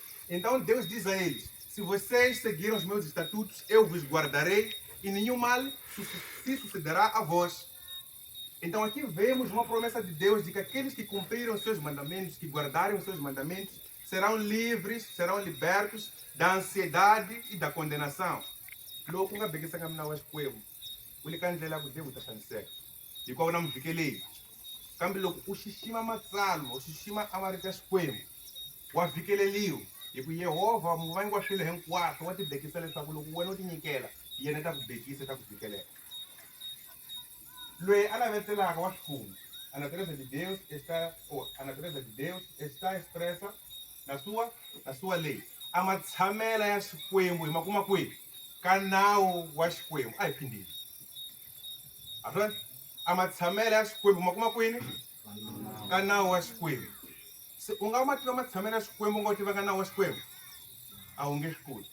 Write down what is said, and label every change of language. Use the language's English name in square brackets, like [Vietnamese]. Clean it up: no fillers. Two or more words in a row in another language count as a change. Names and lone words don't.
[Portuguese] Então Deus diz a eles: se vocês seguirem os meus estatutos, eu vos guardarei e nenhum mal se sucederá a vós. Então aqui vemos uma promessa de Deus de que aqueles que cumprirem os seus mandamentos, que guardarem os seus mandamentos, serão livres, serão libertos da ansiedade e da condenação. [Tsonga] Loku nga bekisa ka mina wa Xikwembu, u le ka ndlela ku Deus ta xaniseka. Hikuva na muvhikeleli. Kambe loko u xixima matsalwa, u xixima a marito ya Xikwembu, wa vhikeleliwa. Hi ku Yehovha muvangi wa swilo hinkwaswo wa ti bekisa leswaku loko wena u ti nyikela, yena ta ku bekisa, ta ku vhikelela. Loyi a navetelaka wa xifungo, [Portuguese] a natureza de Deus está expressa na sua lei. [Tsonga] A matshamela ya Xikwembu hi makuma kwihi? Ka nawu wa Xikwembu. A hi phindile. A swi a matshamela ya Xikwembu ma kuma kwini? Ka nawu wa Xikwembu. Se u nga ma tiva matshamela ya Xikwembu u nga tiva ka nawu wa Xikwembu, a wu nge swi koti.